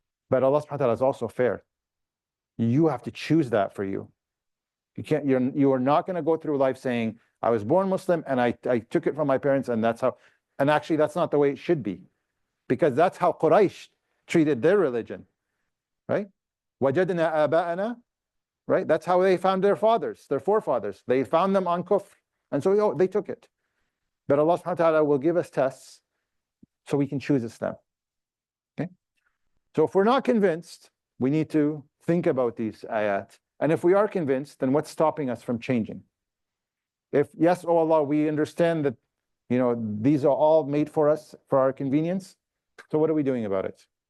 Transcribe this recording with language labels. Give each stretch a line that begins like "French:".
English: But Allah subhanahu wa ta'ala is also fair. You have to choose that for you. You are not going to go through life saying, I was born Muslim and I took it from my parents, and that's how, and actually that's not the way it should be. Because that's how Quraysh treated their religion, right?
Arabic: وَجَدْنَا آبَاءَنَا,
English: right? That's how they found their fathers, their forefathers. They found them on kufr, and so they took it. But Allah subhanahu wa ta'ala will give us tests so we can choose Islam. Okay? So if we're not convinced, we need to think about these ayat. And if we are convinced, then what's stopping us from changing? If yes, oh Allah, we understand that, these are all made for us, for our convenience. So what are we doing about it?